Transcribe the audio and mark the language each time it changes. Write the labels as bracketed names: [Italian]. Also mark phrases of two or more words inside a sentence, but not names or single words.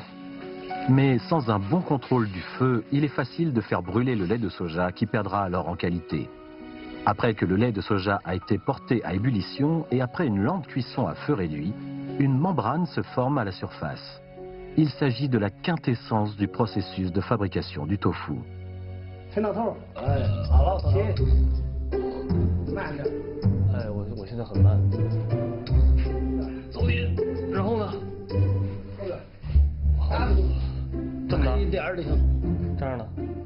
[French] Mais sans un bon contrôle du feu, il est facile de faire brûler le lait de soja qui perdra alors en qualité. Après que le lait de soja a été porté à ébullition et après une lente cuisson à feu réduit, une membrane se forme à la surface. Il s'agit de la quintessence du processus de fabrication du tofu. [Chinese] 陈老头，哎，好了，行，慢点。哎，我现在很慢。走一，然后呢？这么大？一点就行。这样的。